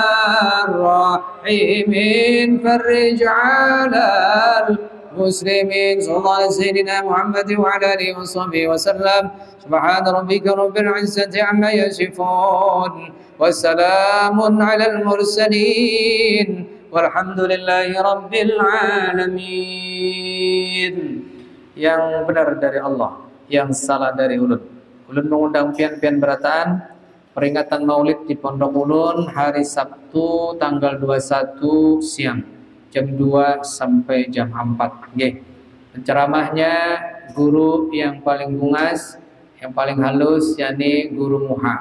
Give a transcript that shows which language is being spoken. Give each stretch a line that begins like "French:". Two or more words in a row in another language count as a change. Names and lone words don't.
Arabic: الراحمين فرج على المسلمين صلى الله على سيدنا محمد وعلى آله وصحبه وسلم سبحان ربك رب العزة عما يصفون وسلام على المرسلين والحمد لله رب العالمين.
Banjar: Yang benar dari Allah, yang salah dari ulun. Ulun mengundang pian-pian berataan peringatan Maulid di Pondok Ulun hari Sabtu tanggal 21 siang jam 2 sampai jam 4. Nggih. Penceramahnya guru yang paling bungas, yang paling halus, yakni Guru Muha.